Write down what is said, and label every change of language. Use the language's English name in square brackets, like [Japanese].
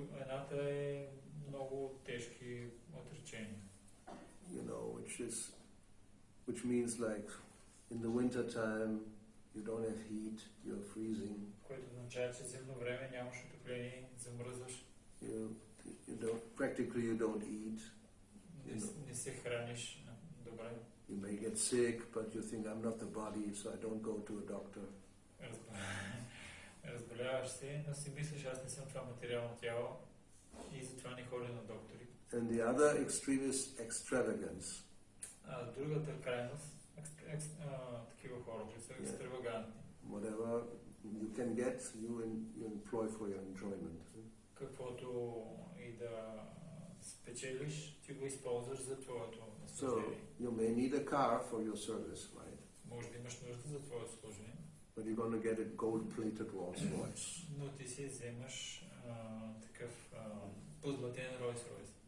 [Bulgarian] Едната е много тежки отречения. [English] You know, which means like in the winter time you don't have heat, you're freezing. [Bulgarian] Което означава, че зимно време нямаш отопление, замръзваш. [English] Practically you don't eat. [Bulgarian] Не се храниш добре. [English] You may get sick, but you think I'm not the body, so I don't go to a doctor. [Bulgarian] Разболяваш се, но си мислиш, аз не съм това материално тяло и затова не ходя на доктори. [English] And the other extreme is extravagance. [Bulgarian] Другата крайност, такива хора, които са екстравагантни. [English] Whatever you can get, you employ for your enjoyment. [Bulgarian] Каквото и да спечелиш, ти го използваш за твоето So служение. [English] you may need a car for your service, right? [Bulgarian] Може да имаш нужда за твоето служение. [English] But you're going to get a gold-plated Rolls-Royce. [Bulgarian] Но ти си вземаш такъв позлатен Rolls-Royce.